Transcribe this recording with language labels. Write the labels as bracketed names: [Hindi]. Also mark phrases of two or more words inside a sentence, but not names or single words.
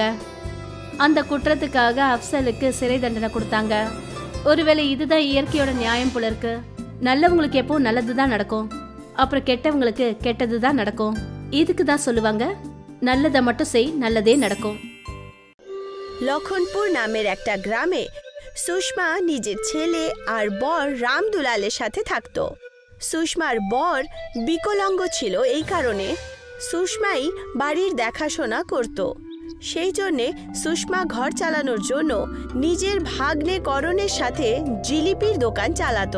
[Tamil] அந்த குற்றத்துக்காக அப்சலுக்கு சிறை தண்டனை கொடுத்தாங்க. ஒருவேளை இதுதான் இயற்கையோட நியாயம் போல இருக்கு. நல்லவங்களுக்கு எப்பவும் நல்லதுதான் நடக்கும், அப்புறம் கெட்டவங்களுக்கு கெட்டதுதான் நடக்கும். இதுக்கு தான் சொல்லுவாங்க, நல்லதை மட்டும் செய், நல்லதே நடக்கும். [Bangla] লক্ষণপুর নামের একটা গ্রামে সুষমা নিজের ছেলে আর বর রামদুলালের সাথে থাকত। সুষমার বর বিকলাঙ্গ ছিল, এই কারণে সুষমাই বাড়ির দেখাশোনা করত। সেই জন্যে সুষমা ঘর চালানোর জন্য নিজের ভাগ্নে করণের সাথে জিলিপির দোকান চালাতো।